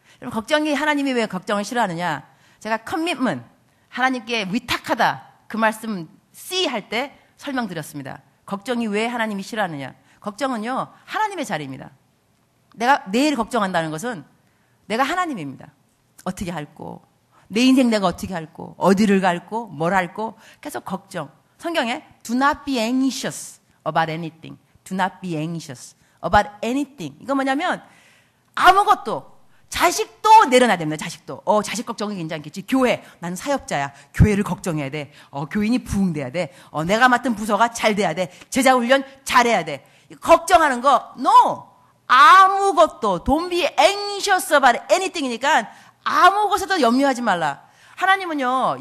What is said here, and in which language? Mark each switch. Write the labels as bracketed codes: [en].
[ko] 걱정이 하나님이 왜 걱정을 싫어하느냐? 제가 커밋먼트 하나님께 위탁하다 그 말씀 C 할 때 설명드렸습니다. 걱정이 왜 하나님이 싫어하느냐? 걱정은요 하나님의 자리입니다. 내가 내일 걱정한다는 것은 내가 하나님입니다. 어떻게 할꼬? 내 인생 내가 어떻게 할꼬? 어디를 갈꼬? 뭘 할꼬? 계속 걱정. 성경에 [en] do not be anxious about anything. do not be anxious about anything. [ko] 이거 뭐냐면 아무것도 자식도 내려놔야 됩니다. 자식도. 자식 걱정은 괜찮겠지. 교회. 난 사역자야. 교회를 걱정해야 돼. 교인이 부흥돼야 돼. 내가 맡은 부서가 잘 돼야 돼. 제자 훈련 잘해야 돼. 걱정하는 거 [en] no. [ko] 아무것도 [en] don't be anxious about anything [ko] 이니까 아무 것에도 염려하지 말라. 하나님은요.